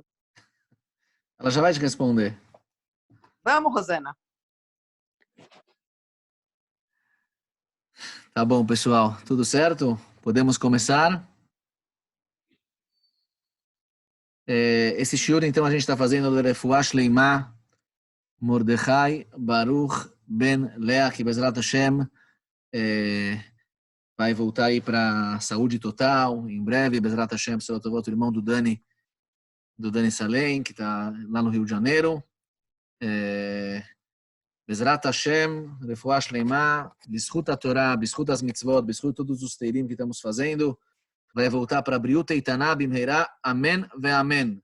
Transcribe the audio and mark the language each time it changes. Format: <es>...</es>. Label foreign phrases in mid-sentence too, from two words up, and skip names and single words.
<pt>Ela já vai te responder. Vamos, Rosana. Tá bom, pessoal. Tudo certo? Podemos começar? Esse shiur, então, a gente está fazendo o</pt> <he>Refuah Shleimah</he> <pt>Mordechai Baruch Ben Leah, que</pt> <he>Bezrat Hashem</he> <pt>vai voltar aí para saúde total, em breve,</pt> <he>Bezrat Hashem,</he> <pt>o irmão do Dani Salem, que está lá no Rio de Janeiro.</pt> <he>Bezrat Hashem, Refuah Shleimah, B'zchut HaTorah,</he> <pt>B'zchut as mitzvot, B'zchut todos os teirim que estamos fazendo, vai voltar para</pt> <he>Briut Eitaná Bimheirá, Amém ve Amém.</he>